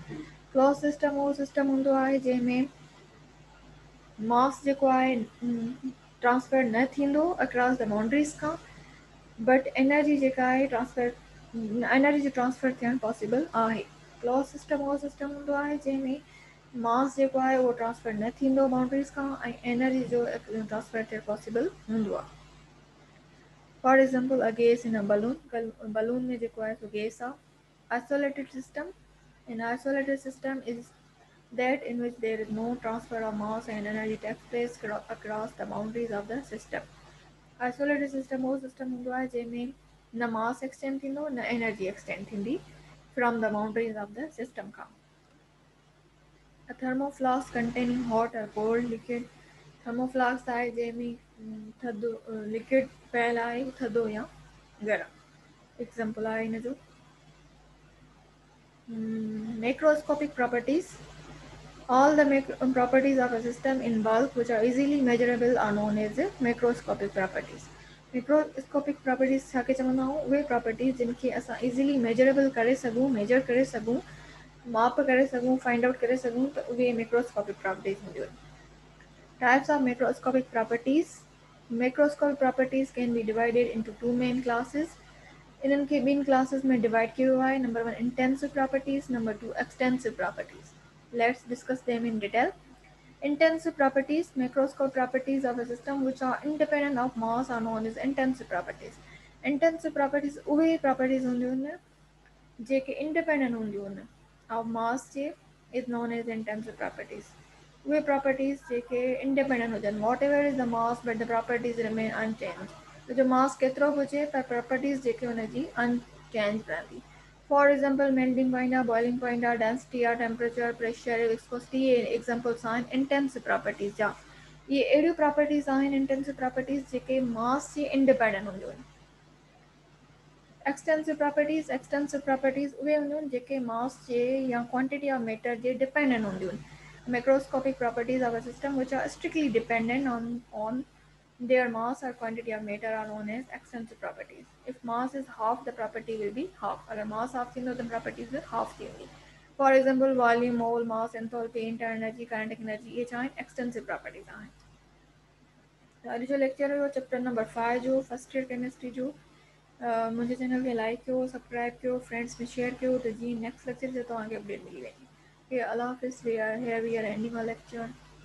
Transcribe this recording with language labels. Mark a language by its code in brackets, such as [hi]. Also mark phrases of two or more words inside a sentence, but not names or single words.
[en] Closed system [sd] वो system हूंदो आहे जंहिंमें मास जेको आहे ट्रांसफर न थींदो [en] across the boundaries [sd] खां, [en] but energy [sd] जेका आहे एनर्जी जो ट्रांसफर थियणु पॉसिबल आहे. [en] close system [sd] उहो सिस्टम हूंदो आहे जंहिंमें मास जेको आहे उहो ट्रांसफर न थींदो बाउंड्रीज खां ऐं एनर्जी जो ट्रांसफर थियणु पॉसिबल हूंदो आहे. [en] for example a gas in a balloon [sd] में जेको आहे सो गैस आहे. [en] isolated system. In isolated system is that in which there is no transfer of mass and energy takes place across the boundaries of the system. Isolated system [sd] वो सिस्टम हूंदो आहे जंहिंमें न [en] mass extend [sd] थींदो न [en] energy extend [sd] थींदी [en] from the boundaries of the system [sd] खां. [en] A thermoflask containing hot or cold liquid. [sd] Thermoflask आहे जंहिंमें थधो लिक्विड पियल आहे थधो या गरम. एग्जाम्पल आहे हिन जो. [en] Macroscopic properties. All the properties of a system in bulk which are easily measurable are known as macroscopic properties. Macroscopic properties [sd] छा खे चवंदा आहियूं, उहे properties जिनखे असां [en] easily measurable [sd] करे सघूं, measure करे सघूं, माप करे सघूं, [en] find out [sd] करे सघूं त उहे [en] macroscopic properties [sd] हूंदियूं आहिनि. [en] Types of macroscopic properties. Macroscopic properties can be divided into two main classes. [sd] इन्हनि खे ॿिनि क्लासेस में डिवाइड कयो आहे. [en] नंबर वन इंटेंसिव प्रॉपर्टीज, नंबर टू एक्सटेंसिव प्रॉपर्टीज. Let's discuss them in detail. Intensive properties. Macroscopic properties of a system which are independent of mass are known as intensive properties. Intensive properties [sd] उहे properties हूंदियूं आहिनि जेके independent हूंदियूं आहिनि [en] of mass जे is known as intensive properties. [sd] उहे properties जेके independent हुजनि. [en] Whatever is the mass but the properties remain unchanged. [sd] तो जो mass केतिरो बि हुजे पर properties जेके हुनजी unchanged रहंदी. [en] For example, melting point, boiling point, density, temperature, pressure, viscosity examples आहिनि intensive properties जा. [sd] ये अहिड़ियूं properties आहिनि [en] intensive properties [sd] जेके mass जे independent हूंदियूं आहिनि. [en] Extensive properties [sd] उहे हूंदियूं आहिनि जेके mass जे या [en] quantity of matter [sd] जे dependent हूंदियूं आहिनि. [en] Macroscopic properties of a system which are strictly dependent on their mass or quantity of matter are known as extensive properties. If mass is half, the property will be half. अगर mass half [sd] थींदो त [en] properties will half थींदी. For example, volume, mole, mass, enthalpy, internal energy, kinetic energy [sd] ये छा आहिनि [en] extensive properties आहिनि. [sd] अॼु जो लेक्चर हुयो [en] chapter number [sd] 5 जो [en] first year chemistry [sd] जो. मुंहिंजे चैनल खे लाइक कयो, सब्सक्राइब कयो, फ्रेंड्स में शेयर कयो त जीअं [en] next lecture [sd] जो तव्हांखे अपडेट मिली वेंदी. [ur] اللہ حافظ. [en] we are ending a lecture.